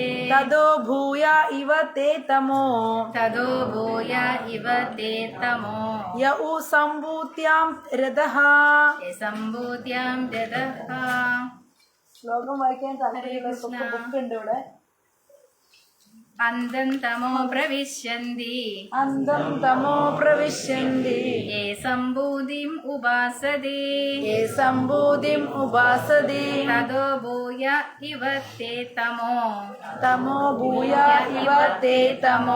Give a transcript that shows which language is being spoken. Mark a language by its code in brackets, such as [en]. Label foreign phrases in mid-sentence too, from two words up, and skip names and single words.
[sa] തദോ ഭൂയ ഇവ തേ തമോ തദോ ഭൂയ ഇവ തേ തമോ യ ഉ സംഭൂത്യാം രഥഃ. സംഭൂത്യാം രഥഃ. [ml] ശ്ലോകം വായിക്കാൻ താല്പര്യമുള്ളവർക്കൊക്കെ ബുക്ക് ഉണ്ട് ഇവിടെ. [sa] अन्धं तमो प्रविशन्ति अन्धं तमो प्रविशन्ति ये सम्बुधिम् उपासते ये सम्बुधिम् उपासते ततो भूय इव ते तमो तमो भूया इव ते तमो